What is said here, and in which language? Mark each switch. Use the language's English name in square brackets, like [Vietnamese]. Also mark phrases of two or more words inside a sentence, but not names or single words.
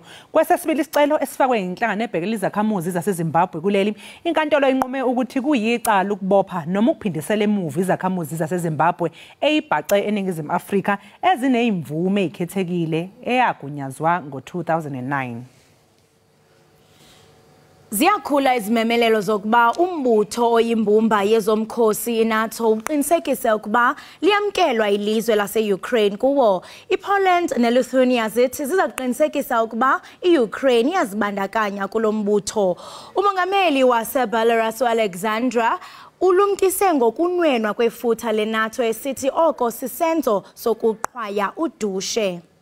[Zulu] Kwesesibili isicelo esifakwe inhlangano ebhekela izakhamuzi zaseZimbabwe kuleli, inkantolo inqume ukuthi kuyicala ukubopha noma ukuphindisela emuva izakhamuzi zaseZimbabwe eyibhace eNingizimu Afrika ezinezimvume ezikhethekile eyagunyazwa ngo-2009. [Xhosa] Ziyakhula izimemelelo zokuba umbutho oyimbumba yezomkhosi iNATO uqinisekise ukuba liyamkelwa ilizwe lase-Ukraine kuwo. iPoland neLithuania zithi ziza kuqinisekisa ukuba iUkraine iyazibandakanya kulo mbutho. Umongameli waseBelarus uAlexandra ulumkise ngokunwenwa kwefutha leNATO esithi oko sisenzo sokuqhwaya udushe.